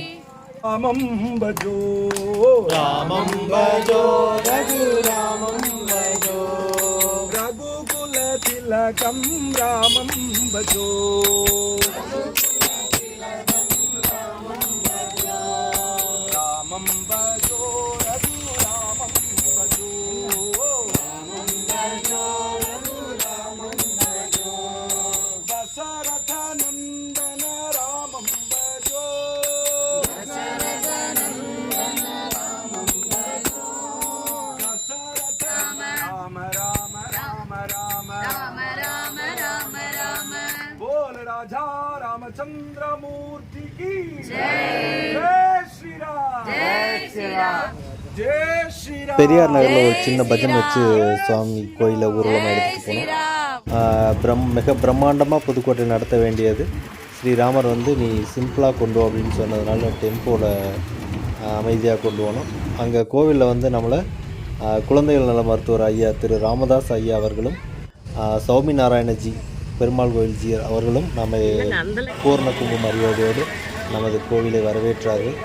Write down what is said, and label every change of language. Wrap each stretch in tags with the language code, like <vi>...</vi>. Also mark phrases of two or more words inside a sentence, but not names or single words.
<sa>रामं भजो रामं भजो रघुरामं भजो रघुकुल तिलकं रामं भजो रामं भजो रघुरामं भजो रामं भजो रघुरामं भजो दशरथ नन्दन रामं भजो</sa> <hi>रामचंद्रमूर्ति की जय श्री राम जय श्री राम जय श्री राम.</hi> <ta>பெரியார் நகரில் ஒரு சின்ன பஜன் வச்சு சுவாமி கோயிலை ஊர்வலமாக எடுத்துகிட்டு போனோம். மிக பிரம்மாண்டமாக புதுக்கோட்டை நடத்த வேண்டியது ஸ்ரீராமர் நீ சிம்பிளாக கொண்டு அப்படின்னு சொன்னதுனால டெம்போவில் அமைதியாக கொண்டு போகணும். அங்கே கோவிலில் வந்து நம்மளை குழந்தைகள் நல மருத்துவர் ஐயா திரு ராமதாஸ் ஐயா அவர்களும் சௌமி நாராயணஜி பெருமாள் கோவில் ஜி அவர்களும் நம்ம பூர்ண கும்பு மரியாதையோடு நமது கோவிலை வரவேற்றார்கள்.</ta>